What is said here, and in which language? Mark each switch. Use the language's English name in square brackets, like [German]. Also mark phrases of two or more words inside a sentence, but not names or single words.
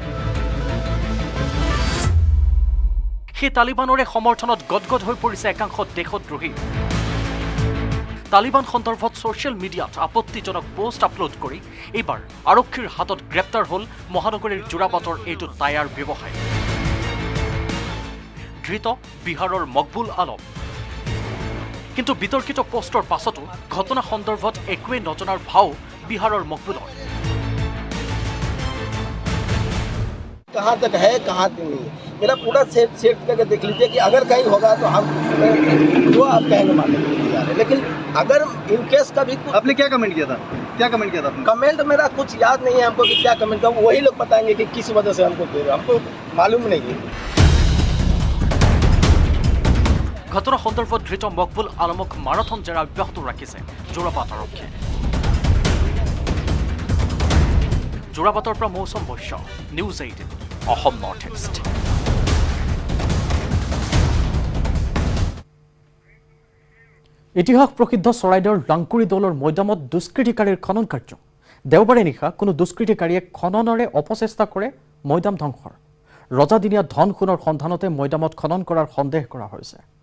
[Assamese] সেই তালিবানৰে সমৰ্থনত গদগদ হৈ পৰিছে একাংশ দেশদ্ৰোহী তালিবান সন্দৰ্ভত ছ'চিয়েল মিডিয়াত আপত্তিজনক পোষ্ট আপলোড কৰি এইবাৰ আৰক্ষীৰ হাতত গ্ৰেপ্তাৰ হ'ল মহানগৰীৰ জোৰাবাটৰ এইটো টায়াৰ ব্যৱসায়ী ধৃত বিহাৰৰ মকবুল আলম কিন্তু বিতৰ্কিত পোষ্টৰ পাছতো ঘটনা সন্দৰ্ভত একোৱে নজনাৰ ভাও বিহাৰৰ মকবুলৰ [Hindi] कहाँ तक है कहाँ तक नहीं मेरा पूरा सेट करके देख लीजिए कि अगर कहीं होगा तो हम जो आप कहेंगे मानने के लिए तैयार है लेकिन अगर इन केस का भी आपने क्या कमेंट किया था कमेंट मेरा कुछ याद नहीं है हमको कि क्या कमेंट किया वही लोग बताएंगे कि किस वजह से हमको दे रहे हमको मालूम नहीं है [Assamese] ঘটনা সন্দৰ্ভত ধৃত মকবুল আলমক মাৰাথন জেৰা অব্যাহত ৰাখিছে জোৰাবাট আৰক্ষীয়ে জোৰাবাটৰ পৰা মৌচম বৈশ্য নিউজ 8 অসম নৰ্থ ইষ্ট ইতিহাস প্ৰসিদ্ধ চৰাইদেউৰ লাংকুৰি দৌলৰ মৈদামত দুষ্কৃতিকাৰীৰ খনন কাৰ্য দেওবাৰে নিশা কোনো দুষ্কৃতিকাৰীয়ে খননৰে অপচেষ্টা কৰে মৈদাম ধ্বংসৰ ৰজাদিনীয়া ধন সোণৰ সন্ধানতে মৈদামত খনন কৰাৰ সন্দেহ কৰা হৈছে